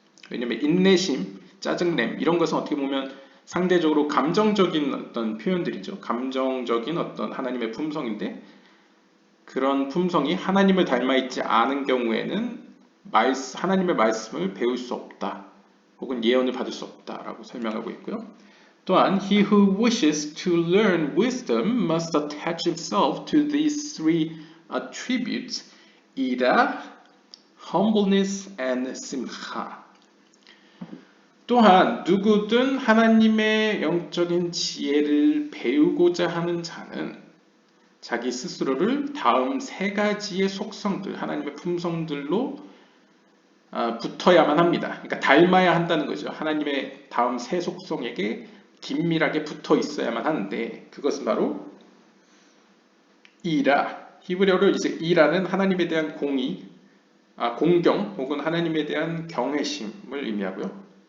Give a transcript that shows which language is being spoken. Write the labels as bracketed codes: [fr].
[ko] 왜냐하면 인내심, 짜증냄 이런 것은 어떻게 보면 상대적으로 감정적인 어떤 표현들이죠. 감정적인 어떤 하나님의 품성인데 그런 품성이 하나님을 닮아 있지 않은 경우에는 하나님의 말씀을 배울 수 없다. 혹은 예언을 받을 수 없다라고 설명하고 있고요. 또한 [en] he who wishes to learn wisdom must attach himself to these three attributes, ira, humbleness, and simcha. [ko] 또한 누구든 하나님의 영적인 지혜를 배우고자 하는 자는 자기 스스로를 다음 세 가지의 속성들, 하나님의 품성들로 붙어야만 합니다. 그러니까 닮아야 한다는 거죠. 하나님의 다음 세 속성에게 긴밀하게 붙어 있어야만 하는데 그것은 바로 이라, 히브리어로 이제 이라는 하나님에 대한 공경 혹은 하나님에 대한 경외심을 의미하고요.